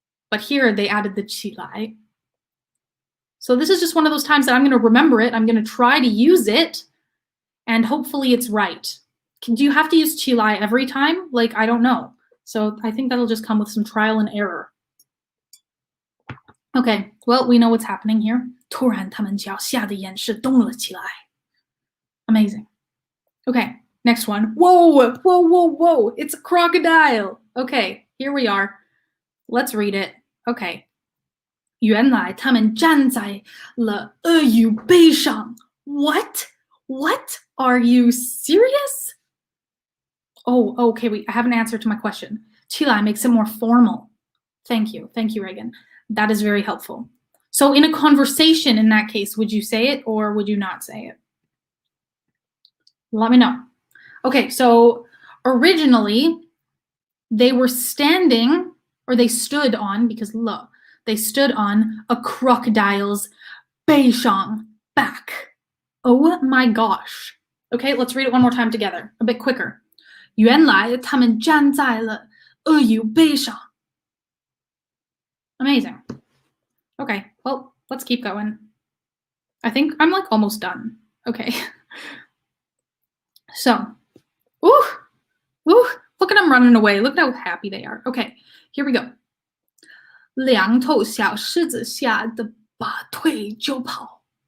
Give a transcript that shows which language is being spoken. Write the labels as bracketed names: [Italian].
[English] But here they added the 起来. So this is just one of those times that I'm going to remember it. I'm going to try to use it, and hopefully it's right. Do you have to use 起来 every time? Like, I don't know. So I think that'll just come with some trial and error. Okay, well, we know what's happening here. [Chinese] 突然他们脚下的岩石动了起来. [English] Amazing. Okay, next one. Whoa, whoa, whoa, whoa. It's a crocodile. Okay, here we are. Let's read it. Okay. [Chinese] 原来他们站在了鳄鱼背上. [English] What? What? Are you serious? Oh, okay, wait, I have an answer to my question. 起来 makes it more formal. Thank you, Reagan. That is very helpful. So in a conversation, in that case, would you say it or would you not say it? Let me know. Okay, so originally they were standing, or they stood on, because lo, they stood on a crocodile's 背上 back. Oh my gosh. Okay, let's read it one more time together, a bit quicker. [Chinese] 原来他们站在了鳄鱼背上. [English] Amazing. Okay, well, let's keep going. I think I'm like almost done. Okay. So, ooh, look at them running away. Look at how happy they are. Okay, here we go. [Chinese] 两头小狮子吓得拔腿就跑.